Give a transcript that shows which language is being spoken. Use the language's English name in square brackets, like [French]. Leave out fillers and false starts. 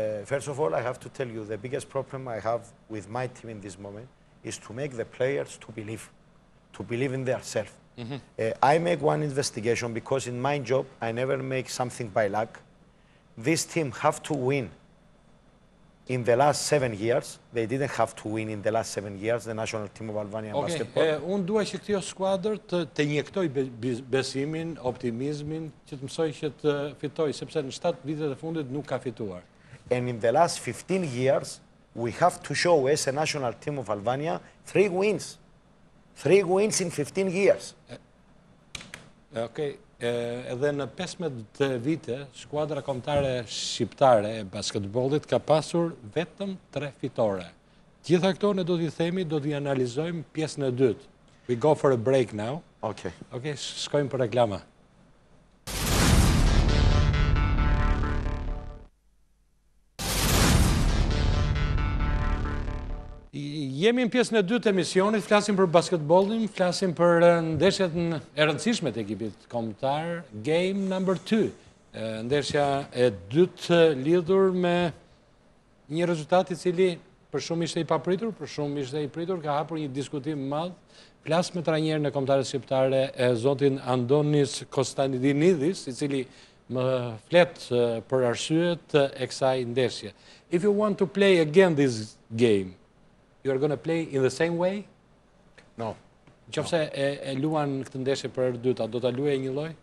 [English] First of all, I have to tell you the biggest problem I have with my team in this moment is to make the players to believe in themselves. I make one investigation because in my job I never make something by luck. This team have to win in the last 7 years. They didn't have to win in the last 7 years, the national team of Albania basketball. [Albanian] Unë dua që kjo skuadër të injektoj besimin, optimizmin, që të mësoj që të fitoj, sepse në 7 vitet e fundit nuk ka fituar. [English] And in the last 15 years, we have to show as a national team of Albania 3 wins. 3 wins in 15 years. [Albanian] Edhe në 15 vite, skuadra kombëtare shqiptare e basketbollit ka pasur vetëm 3 fitore. Gjitha këto ne do t'i themi, do t'i analizojmë pjesën e dytë. [English] We go for a break now. Okay. [Albanian] Shkojmë për reklama. Jemi në pjesën e dytë të emisionit, flasim për basketbollin, flasim për ndeshjet e rëndësishme të ekipit kombëtar, [English] game number 2. [Albanian] Ndeshja e dytë lidhur me një rezultat i cili për shumë ishte i papritur, për shumë ishte i pritur, ka hapur një diskutim madh. Flas me trajnerin e kombëtarës shqiptare e zotin Antonis Constantinides, i cili më flet për arsyet e kësaj ndeshje. [English] If you want to play again this game, you are going to play in the same way? No. [Albanian] Qofse e luan këtë ndeshje për herë dyta, do ta luajë një lloj?